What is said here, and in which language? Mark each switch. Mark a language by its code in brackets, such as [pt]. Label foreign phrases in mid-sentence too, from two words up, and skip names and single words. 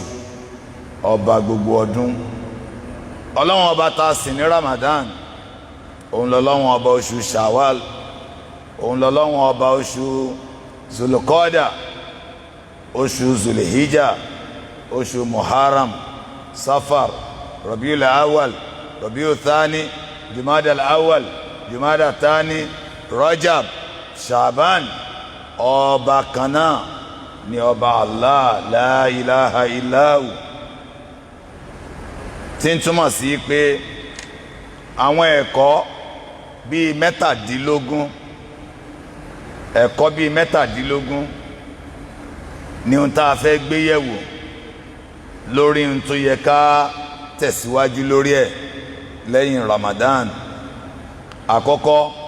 [yo] ọba gbogbo ọdún Ọlọ́run ọba tá sìn ní Ramadan òun lọ́lọ́run ọba oṣù Shawwal òun lọ́lọ́run ọba oṣù Zulqada oṣù Zulhijja oṣù Muharram Safar Rabiul Awwal Rabiul Thani Jumada al-Awwal Jumada Thani Rajab Shaban ọba kanáà ni ọba [ar] الله لا إله إلا هو [yo] tí ń túmọ̀ sí pé àwọn ẹ̀kọ́ bíi mẹ́tàdínlógún ni ohun tá a fẹ́ gbé yẹ̀wò lórí ohun tó yẹ ká tẹ̀síwájú lórí ẹ̀ lẹ́yìn Ramadan àkọ́kọ́